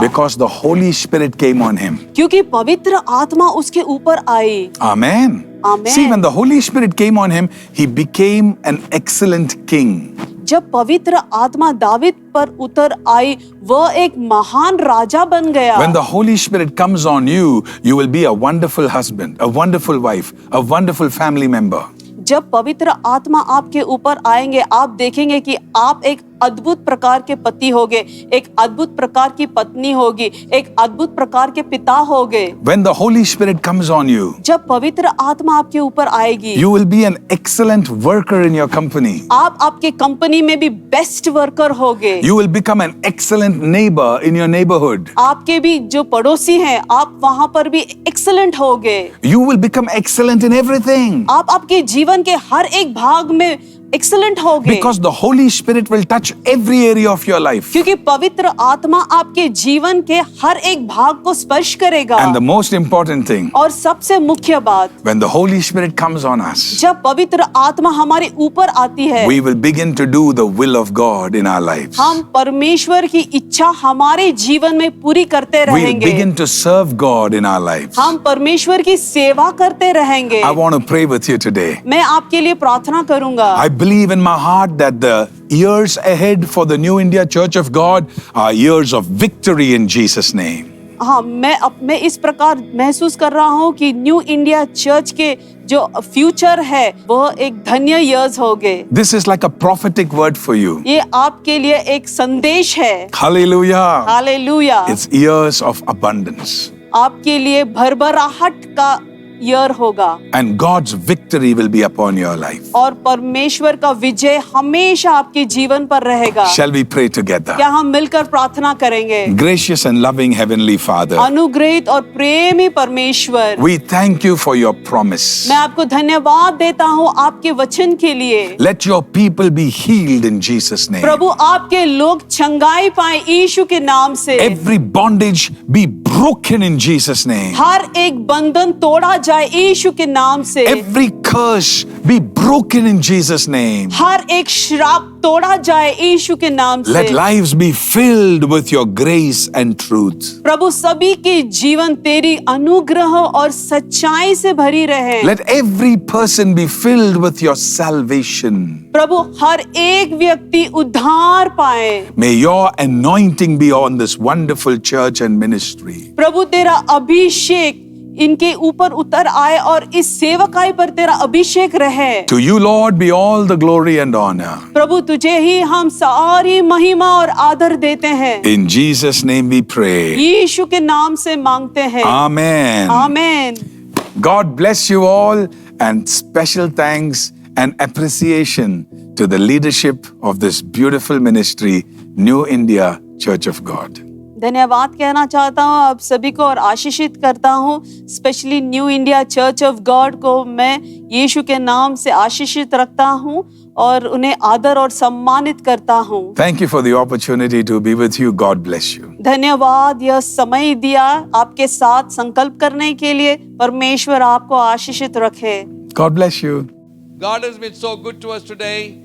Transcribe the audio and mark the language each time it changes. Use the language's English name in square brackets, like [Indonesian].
[English] Because the Holy Spirit came on him. [Hindi] क्योंकि पवित्र आत्मा उसके ऊपर आई। [English] Amen. Amen. See, when the Holy Spirit came on him, he became an excellent king. [Hindi] जब पवित्र आत्मा दावीद पर उतर आई, वह एक महान राजा बन गया। [English] When the Holy Spirit comes on you, you will be a wonderful husband, a wonderful wife, a wonderful family member. [Hindi] जब पवित्र आत्मा आपके ऊपर आएंगे, आप देखेंगे कि आप एक अद्भुत प्रकार के पति होगे, एक अद्भुत प्रकार की पत्नी होगी, एक अद्भुत प्रकार के पिता होगे। [English] When the Holy Spirit comes on you, [Hindi] जब पवित्र आत्मा आपके ऊपर आएगी, [English] you will be an excellent worker in your company. [Hindi] आप आपके कंपनी में भी बेस्ट वर्कर होगे। [English] You will become an excellent neighbor in your neighborhood. [Hindi] आपके भी जो पड़ोसी हैं, आप वहां पर भी एक्सीलेंट होगे। [English] You will become excellent in everything. [Hindi] आप आपके जीवन के हर एक भाग में एक्सीलेंट होगे। [English] Because the Holy Spirit will touch every area of your life. [Hindi] क्योंकि पवित्र आत्मा आपके जीवन के हर एक भाग को स्पर्श करेगा। [English] And the most important thing, [Hindi] और सबसे मुख्य बात, [English] when the Holy Spirit comes on us, [Hindi] जब पवित्र आत्मा हमारे ऊपर आती है, [English] we will begin to do the will of God in our lives. [Hindi] हम परमेश्वर की इच्छा हमारे जीवन में पूरी करते [English] We will [Hindi] रहेंगे। [English] begin to serve God in our lives. [Hindi] हम परमेश्वर की सेवा करते रहेंगे। [English] I want to pray with you today. [Hindi] मैं आपके लिए प्रार्थना करूंगा। [English] I believe in my heart that the years ahead for the New India Church of God are years of victory in Jesus' name. [Hindi] हाँ, मैं इस प्रकार महसूस कर रहा हूँ कि न्यू इंडिया चर्च के जो फ्यूचर है, वह एक धन्य ईयर्स होंगे। [English] This is like a prophetic word for you. [Hindi] ये आपके लिए एक संदेश है। [English] Hallelujah. [Hindi] Hallelujah. [English] It's years of abundance. [Hindi] आपके लिए भरभराहट का ईयर होगा। [English] And God's victory will be upon your life. [Hindi] और परमेश्वर का विजय हमेशा आपके जीवन पर रहेगा। [English] Shall we pray together? [Hindi] क्या हम मिलकर प्रार्थना करेंगे? [English] Gracious and loving Heavenly Father, [Hindi] अनुग्रहित और प्रेमी परमेश्वर, [English] we thank you for your promise. [Hindi] मैं आपको धन्यवाद देता हूँ आपके वचन के लिए। [English] Let your people be healed in Jesus' name. [Hindi] प्रभु, आपके लोग चंगाई पाए यीशु के नाम से। [English] Every bondage be broken in Jesus' name. [Hindi] हर एक बंधन तोड़ा जाए यीशु के नाम से। [English] Every curse be broken in Jesus' name. [Hindi] हर एक श्राप तोड़ा जाए यीशु के नाम से। [English] Let lives be filled with your grace and truth. [Hindi] प्रभु, सभी के जीवन तेरी अनुग्रह और सच्चाई से भरी रहे। [English] Let every person be filled with your salvation. [Hindi] प्रभु, हर एक व्यक्ति उद्धार पाए। [English] May your anointing be on this wonderful church and ministry. [Hindi] प्रभु, तेरा अभिषेक इनके ऊपर उतर आए और इस सेवकाई पर तेरा अभिषेक रहे। [English] To you, Lord, be all the glory and honor. [Hindi] प्रभु तुझे ही हम सारी महिमा और आदर देते हैं। [English] In Jesus' name we pray. [Hindi] यीशु के नाम से मांगते हैं। [English] Amen. [Hindi] Amen. [English] God bless you all, and special thanks and appreciation to the leadership of this beautiful ministry, New India Church of God. [Hindi] धन्यवाद कहना चाहता हूँ आप सभी को और आशीषित करता हूँ, specially new India church of God को मैं यीशु के नाम से आशीषित रखता हूँ और उन्हें आदर और सम्मानित करता हूँ। [English] Thank you for the opportunity to be with you. God bless you. [Hindi] धन्यवाद यह समय दिया आपके साथ संकल्प करने के लिए। परमेश्वर आपको आशीषित रखे। [English] God bless you. God has been so good to us today.